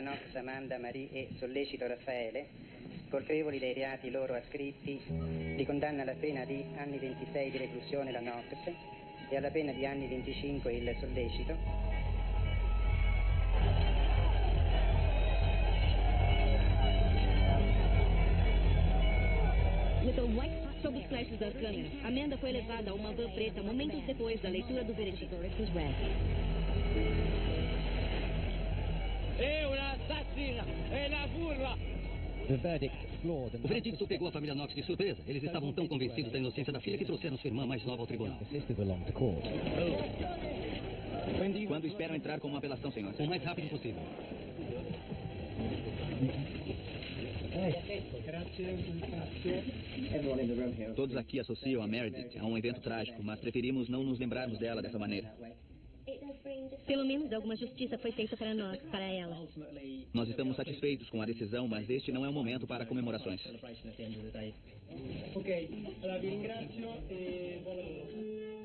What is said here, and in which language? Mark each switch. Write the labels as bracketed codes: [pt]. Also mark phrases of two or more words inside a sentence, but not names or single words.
[it] Knox, Amanda, Marie e Sollecito Raffaele colpevoli dei reati loro ascritti, li condanna alla pena di anni 26 di reclusione la Knox e alla pena di anni 25 il Sollecito. [pt] Sob os flashes das câmeras, Amanda foi levada a uma van preta momentos depois da leitura do veredicto. [it] È un'assassina! È una furba! [pt] O veredicto pegou a família Knox de surpresa. Eles estavam tão convencidos da inocência da filha que trouxeram sua irmã mais nova ao tribunal. Quando esperam entrar com uma apelação, senhor? O mais rápido possível. Todos aqui associam a Meredith a um evento trágico, mas preferimos não nos lembrarmos dela dessa maneira. Pelo menos alguma justiça foi feita para nós, para ela. Nós estamos satisfeitos com a decisão, mas este não é o momento para comemorações. [it] Ok, allora vi ringrazio e buon lavoro.